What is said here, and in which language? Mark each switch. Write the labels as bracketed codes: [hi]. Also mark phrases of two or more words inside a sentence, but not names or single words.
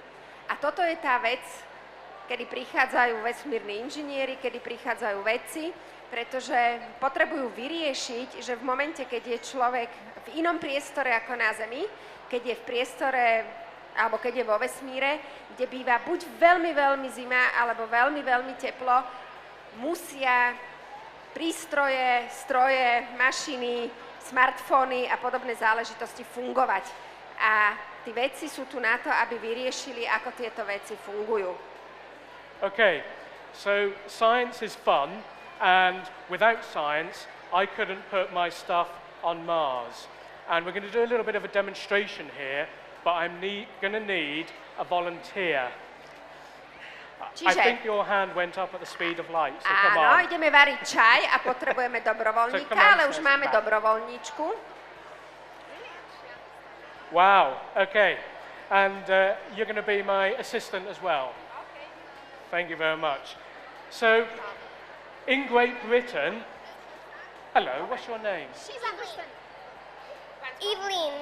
[sk] A toto je tá vec, kedy prichádzajú vesmírni inžinieri, kedy prichádzajú vedci, pretože potrebujú vyriešiť, že v momente, keď je človek v inom priestore ako na Zemi, keď je v priestore alebo keď je vo vesmíre, kde býva buď veľmi, veľmi zima alebo veľmi, veľmi teplo, musia prístroje, stroje, mašiny, smartfóny a podobné záležitosti fungovať. A tí vedci sú tu na to, aby vyriešili, ako tieto veci fungujú. [en] Okay, so science is fun, and without science, I couldn't put my stuff on Mars. And we're going to do a little bit of a demonstration here, but I'm going to need a volunteer. I think your hand went up at the speed of light, so come on. [sk] Áno, ideme variť čaj a potrebujeme dobrovoľníka, ale už máme dobrovoľníčku. [en] Wow, okay. And you're going to be my assistant as well. Okay. Thank you very much. So, in Great Britain, hello, what's your name? She's Evelyn. Evelyn.